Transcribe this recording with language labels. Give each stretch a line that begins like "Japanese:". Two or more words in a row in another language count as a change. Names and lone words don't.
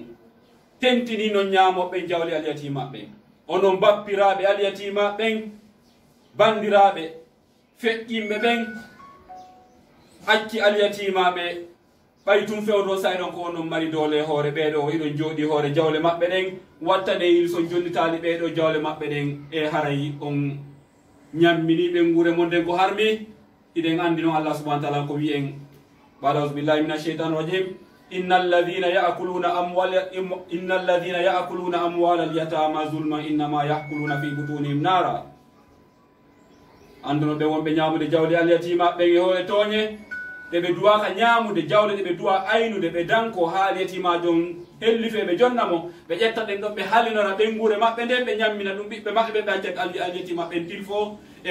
Fula: Tentini non ñamoɓe jawle aliyatimaɓe, onon bappiraɓe aliyatimaɓen, bandiraɓe feƴƴimɓe ɓen acci aliyatimaɓe ɓay tum fewdo saynon ko onon mari dole hoore ɓeeɗo iɗon jooɗi hoore jawle maɓɓe ɗen wattane yil so jonnitali ɓeeɗo jawle maɓɓe ɗen e haray on ñammini ɓe ngure mo nden ko harmi iɗen andi noon
Arabic: الله سبحانه وتعالى
Fula: ko wi en
Arabic: بعد بالله من الشيطان الرجيم إن الذين يأكلون أموال اليتامى ظلما إنما يأكلون في بطونهم نارا.
Fula: Anduno ɓe wonɓe ñamude jawle al-yatima ɓen e hoore tooñe ɓe duwaka ñamude jawle ɗe ɓe duwa aynude ɓe danko ha al-yatima jon hellife ɓe jonnamo ɓe ƴetta ɗen ɗon ɓe halinora ɓengure maɓɓe nden ɓe ñammina ɗum ɓiɓɓe maɓɓe ɓe accet al-yatima ɓen til fo e